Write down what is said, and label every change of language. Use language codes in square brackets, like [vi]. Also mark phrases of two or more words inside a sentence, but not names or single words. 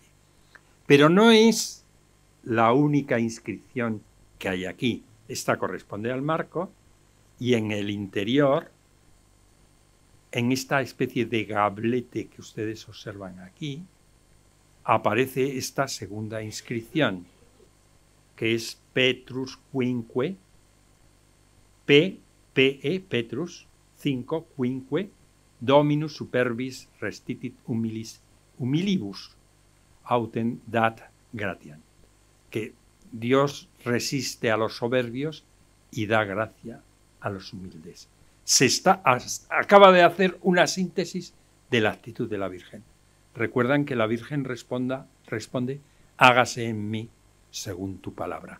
[es] Pero no es la única inscripción que hay aquí. Esta corresponde al marco, y en el interior, en esta especie de gablete que ustedes observan aquí, aparece esta segunda inscripción, que es Petrus quinque, [la] Petrus 5 quinque, Dominus superbis restitit humilibus, autem dat gratiam, [es] que Dios resiste a los soberbios y da gracia a los humildes. Acaba de hacer una síntesis de la actitud de la Virgen. Recuerdan que la Virgen responde, hágase en mí según tu palabra.